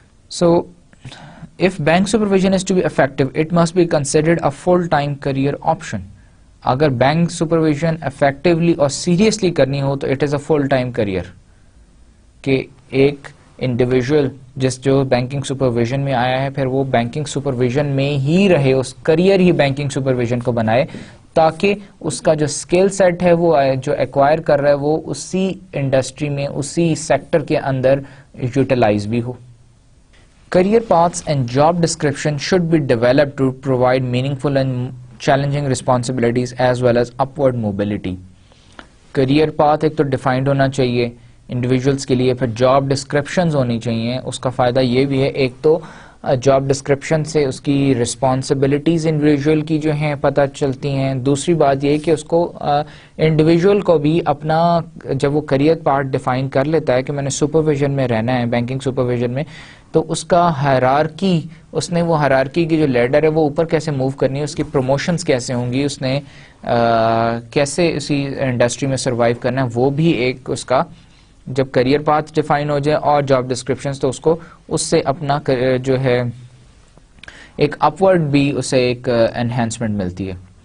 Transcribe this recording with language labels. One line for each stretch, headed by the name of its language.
English: So if bank supervision is to be effective, it must be considered a full-time career option.
Urdu: اگر bank supervision effectively اور seriously کرنی ہو تو
English: it is a full time career,
Urdu: کہ ایک individual جو banking supervision میں آیا ہے پھر وہ بینکنگ سپرویژن میں ہی رہے, اس کریئر ہی بینکنگ سپرویژن کو بنائے, تاکہ اس کا جو اسکل سیٹ ہے وہ جو ایکوائر کر رہا ہے وہ اسی انڈسٹری میں اسی سیکٹر کے اندر یوٹیلائز بھی ہو.
English: Career paths and job description should be developed to provide meaningful and challenging responsibilities as well as upward mobility.
Urdu: Career path ایک تو ڈیفائنڈ ہونا چاہیے انڈیویجولس کے لیے, پھر جاب ڈسکرپشنز ہونی چاہیے. اس کا فائدہ یہ بھی ہے ایک تو جاب ڈسکرپشن سے اس کی رسپانسبلٹیز انڈیویجول کی جو ہیں پتہ چلتی ہیں. دوسری بات یہ کہ اس کو انڈیویجول کو بھی اپنا جب وہ کریئر پارٹ ڈیفائن کر لیتا ہے کہ میں نے سپرویژن میں رہنا ہے بینکنگ سپرویژن میں, تو اس کا ہائرارکی, اس نے وہ ہائرارکی کی جو لیڈر ہے وہ اوپر کیسے موو کرنی ہے, اس کی پروموشنز کیسے ہوں گی, اس نے کیسے اسی انڈسٹری میں سروائیو کرنا ہے, وہ بھی ایک اس کا جب کریئر پاتھ ڈیفائن ہو جائے اور جاب ڈسکرپشنز تو اس کو اس سے اپنا جو ہے ایک اپورڈ بھی اسے ایک انہینسمنٹ ملتی ہے.